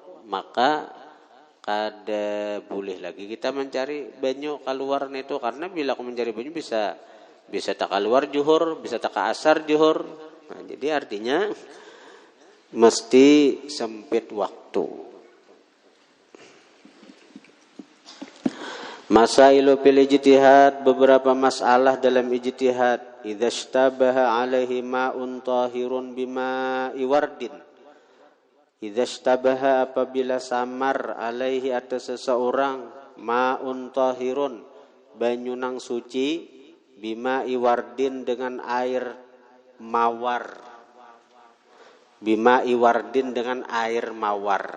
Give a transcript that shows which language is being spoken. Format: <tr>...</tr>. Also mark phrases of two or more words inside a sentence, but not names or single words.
<bjn>Maka kada boleh lagi kita mencari banyu keluar itu, karena bila aku mencari banyu bisa tak keluar juhur, bisa tak ke asar juhur.</bjn> <id>Nah, jadi artinya mesti sempit waktu.</id> <ar>مسائل في الاجتهاد,</ar> <id>beberapa masalah dalam ijtihad.</id> <ar>إذا اشتبه عليه ماء طاهر بماء ورد. إذا اشتبه,</ar> <bjn>apabila samar alaihi atas seseorang</bjn> <ar>ماء طاهر,</ar> <bjn>banyu nang suci,</bjn> <ar>بماء ورد</ar> <bjn>dengan air mawar.</bjn> <ar>بماء ورد</ar> <id>dengan air mawar.</id>